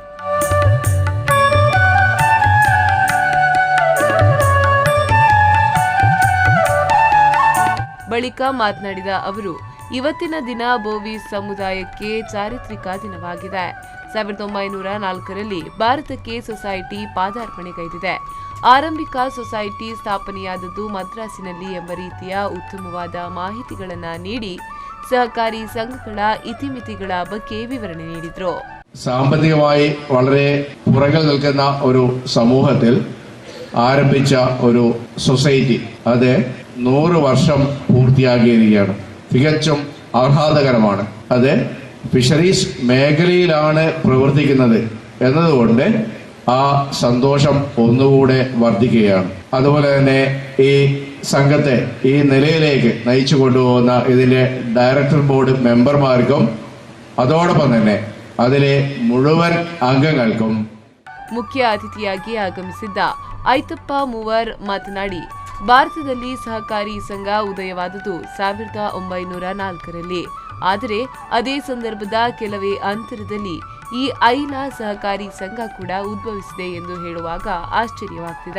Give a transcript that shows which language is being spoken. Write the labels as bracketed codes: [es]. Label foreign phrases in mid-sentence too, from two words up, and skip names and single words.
[kn] ಬಳಿಕ ಮಾತನಾಡಿದ ಅವರು, ಇವತ್ತಿನ ದಿನ ಬೋವಿ ಸಮುದಾಯಕ್ಕೆ ಚಾರಿತ್ರಿಕ ದಿನವಾಗಿದೆ. 1904ರಲ್ಲಿ ಭಾರತಕ್ಕೆ ಸೊಸೈಟಿ ಪಾದಾರ್ಪಣೆಗೈದಿದೆ. ಆರಂಭಿಕ ಸೊಸೈಟಿ ಸ್ಥಾಪನೆಯಾದದ್ದು ಮದ್ರಾಸಿನಲ್ಲಿ ಎಂಬ ರೀತಿಯ ಉತ್ತಮವಾದ ಮಾಹಿತಿಗಳನ್ನು ನೀಡಿ ಸಹಕಾರಿ ಸಂಘಗಳ ಇತಿಮಿತಿಗಳ ಬಗ್ಗೆ ವಿವರಣೆ ನೀಡಿದರು. [ml] സാമ്പത്തികമായി വളരെ പുറകിൽ നിൽക്കുന്ന ഒരു സമൂഹത്തിൽ ആരംഭിച്ച ഒരു സൊസൈറ്റി അത് 100 വർഷം പൂർത്തിയാക്കിയിരിക്കുകയാണ്. തികച്ചും ആഹ്ലാദകരമാണ്. അത് ഫിഷറീസ് മേഖലയിലാണ് പ്രവർത്തിക്കുന്നത് എന്നതുകൊണ്ട് ആ സന്തോഷം ഒന്നുകൂടെ വർദ്ധിക്കുകയാണ്. അതുപോലെ തന്നെ ഈ സംഘത്തെ ഈ നിലയിലേക്ക് നയിച്ചു കൊണ്ടുപോകുന്ന ഇതിന്റെ ഡയറക്ടർ ബോർഡ് മെമ്പർമാർക്കും അതോടൊപ്പം തന്നെ അതിലെ മുഴുവൻ അംഗങ്ങൾക്കും [kn] ಮುಖ್ಯ ಅತಿಥಿಯಾಗಿ ಆಗಮಿಸಿದ್ದ ಐತಪ್ಪ ಮೂವರ್ ಮಾತನಾಡಿ, ಭಾರತದಲ್ಲಿ ಸಹಕಾರಿ ಸಂಘ ಉದಯವಾದುದು 1904ರಲ್ಲಿ. ಆದರೆ ಅದೇ ಸಂದರ್ಭದ ಕೆಲವೇ ಅಂತರದಲ್ಲಿ ಈ ಐಲಾ ಸಹಕಾರಿ ಸಂಘ ಕೂಡ ಉದ್ಭವಿಸಿದೆ ಎಂದು ಹೇಳುವಾಗ ಆಶ್ಚರ್ಯವಾಗ್ತಿದೆ.